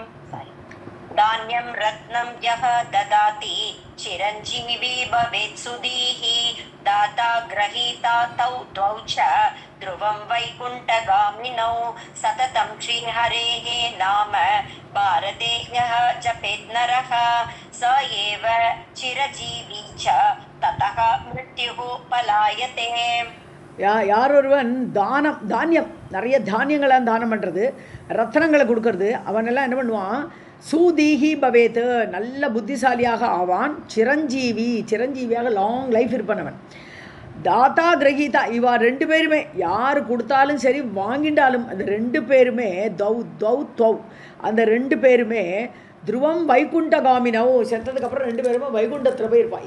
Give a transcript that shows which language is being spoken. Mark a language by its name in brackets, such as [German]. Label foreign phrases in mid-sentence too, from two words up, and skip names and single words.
[Sanskrit] धान्यं रत्नं यः ददाति चिरञ्जीवी भवेत् सुधीः दाता ग्रहीता तौ द्वौ च ध्रुवं वैकुण्ठगामिनौ सततं श्रीहरेः नाम भारते यः जपेत् नरः स एव चिरजीवी च ततः मृत्युः पलायते. [Tamil] யார் ஒருவன் தானியம் நிறைய தானியங்களை தானம் பண்ணுறது, ரத்னங்களை கொடுக்கறது, அவனெல்லாம் என்ன பண்ணுவான், [Sanskrit] सुधीः भवेत्, [Tamil] நல்ல புத்திசாலியாக ஆவான். சிரஞ்சீவியாக [English] long life [Tamil] இருப்பனவன். [Sanskrit] दाता ग्रहीता, [Tamil] இவா 2 பேருமே யார் கொடுத்தாலும் சரி வாங்கிட்டாலும் அந்த 2 பேருமே அந்த 2 பேருமே [Sanskrit] ध्रुवं वैकुण्ठगामिनौ, [Tamil] செத்ததுக்கப்புறம் 2 பேருமே வைகுண்டத்தில் போய் இருப்பான்.